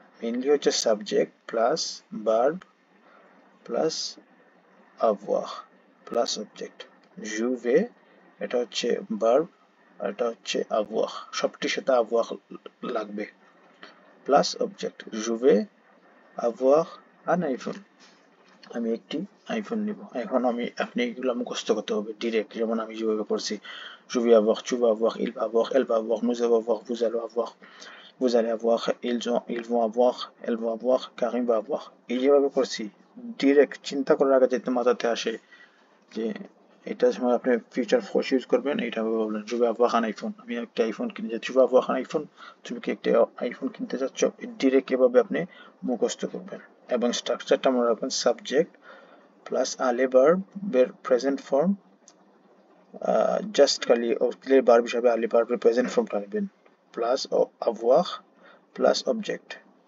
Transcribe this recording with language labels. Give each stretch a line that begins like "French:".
Bangla: Mainly হচ্ছে subject plus verb plus avoir plus object. je vais, এটা হচ্ছে verb, আর এটা হচ্ছে avoir, সবটির সাথে avoir লাগবে, plus object.
French: je vais avoir un iPhone,
Bangla: আমি একটি আইফোন নিব। এখন আপনি এগুলো মুখস্থ করতে হবে ডিরেক্ট, যেমন আমি যেভাবে করছি,
French: je vais avoir, tu vas avoir, il va avoir, elle va avoir, nous allons avoir, vous allez avoir, vous allez avoir, ils vont avoir, elle va avoir, Karim va avoir।
Bangla: এই যেভাবে করছি direct, চিন্তা করার আগে যেতে মাথাতে আসে যে এটা সময় আপনি ফিউচার ফোর্স ইউজ করবেন, এটা বলবেন
French: je vais avoir un iPhone,
Bangla: আমি একটা আইফোন কিনতে যাচ্ছি।
French: tu vas avoir un iPhone,
Bangla: তুমি কি একটা আইফোন কিনতে যাচ্ছ? ডিরেক্ট এভাবে আপনি মুখস্থ করবেন। এবং স্ট্রাকচারটা মনে রাখবেন, সাবজেক্ট প্লাস আলে ভার্বের প্রেজেন্ট ফর্ম, জাস্ট খালি অক্সিলারি ভার্ব হিসাবে আলে ভার্বের প্রেজেন্ট ফর্মটা নেবেন, প্লাস avoir প্লাস অবজেক্ট।